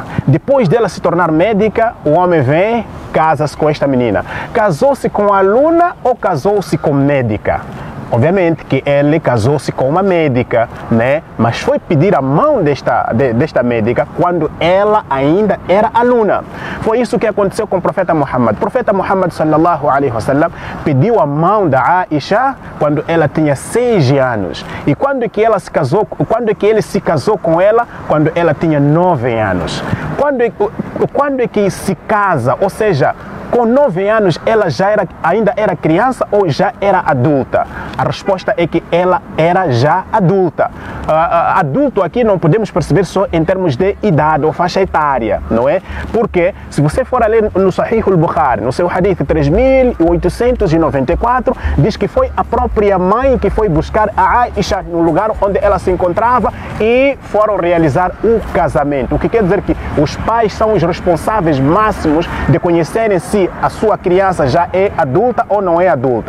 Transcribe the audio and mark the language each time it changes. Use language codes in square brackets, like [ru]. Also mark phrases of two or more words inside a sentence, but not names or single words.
[pt] Depois dela se tornar médica, o homem vem, casa-se com esta menina. Casou-se com a aluna ou casou-se com médica? Obviamente que ele casou-se com uma médica, né? Mas foi pedir a mão desta médica quando ela ainda era aluna. Foi isso que aconteceu com o profeta Muhammad. O profeta Muhammad [ar] صلى الله عليه وسلم [pt] pediu a mão da Aisha quando ela tinha 6 anos. E quando que ele se casou com ela? Quando ela tinha 9 anos. Quando é que se casa, ou seja, com 9 anos ela ainda era criança ou já era adulta? A resposta é que ela era já adulta. Adulto aqui não podemos perceber só em termos de idade ou faixa etária, não é? Porque se você for a ler no Sahih al-Bukhari, no seu hadith 3894, diz que foi a própria mãe que foi buscar a Aisha no lugar onde ela se encontrava e foram realizar o casamento. O que quer dizer que os pais são os responsáveis máximos de conhecerem se a sua criança já é adulta ou não é adulta.